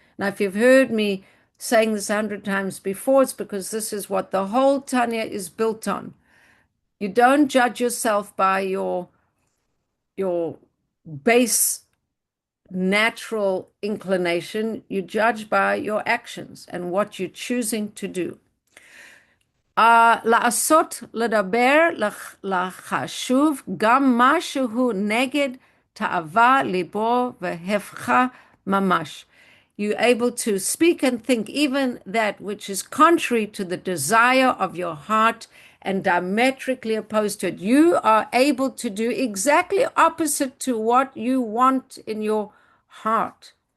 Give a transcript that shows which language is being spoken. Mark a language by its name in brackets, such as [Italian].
[English] Now, if you've heard me saying this 100 times before, it's because this is what the whole Tanya is built on. You don't judge yourself by your base natural inclination. You judge by your actions and what you're choosing to do. [Hebrew] לעשות, לדבר, לחשוב, גם משהו נגד תאווה ליבו והפכה ממש. [English] You're able to speak and think even that which is contrary to the desire of your heart and diametrically opposed to it. You are able to do exactly opposite to what you want in your heart.